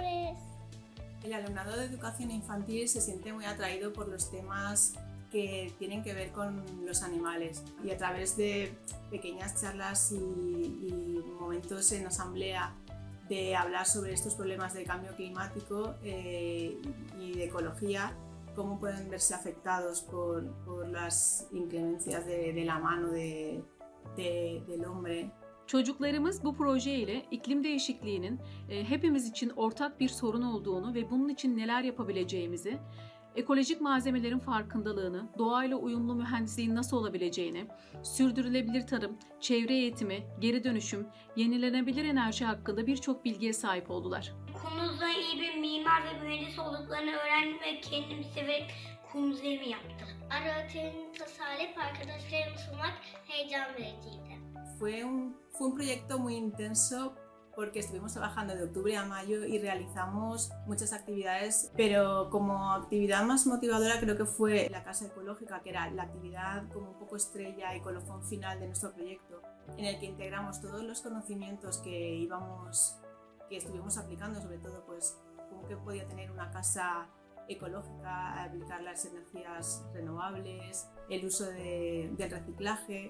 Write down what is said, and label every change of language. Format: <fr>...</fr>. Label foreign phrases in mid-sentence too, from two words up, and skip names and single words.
<es>El alumnado de educación infantil se siente muy atraído por los temas que tienen que ver con los animales, y a través de pequeñas charlas y momentos en asamblea de hablar sobre estos problemas de cambio climático y de ecología, cómo pueden verse afectados por las inclemencias de la mano del hombre.</es> <tr>Çocuklarımız bu proje ile iklim değişikliğinin hepimiz için ortak bir sorun olduğunu ve bunun için neler yapabileceğimizi, ekolojik malzemelerin farkındalığını, doğayla uyumlu mühendisliğin nasıl olabileceğini, sürdürülebilir tarım, çevre eğitimi, geri dönüşüm, yenilenebilir enerji hakkında birçok bilgiye sahip oldular. Konumuzda iyi bir mimar ve mühendis olduklarını öğrendim ve kendimi severek konumuz evimi yaptım. Araterini tasarlayıp arkadaşlarıma sunmak heyecan vericiydi.</tr> <es>Fue un proyecto muy intenso porque estuvimos trabajando de octubre a mayo y realizamos muchas actividades, pero como actividad más motivadora creo que fue la casa ecológica, que era la actividad como un poco estrella y colofón final de nuestro proyecto, en el que integramos todos los conocimientos que estuvimos aplicando, sobre todo pues cómo que podía tener una casa ecológica, aplicar las energías renovables, el uso del reciclaje.</es>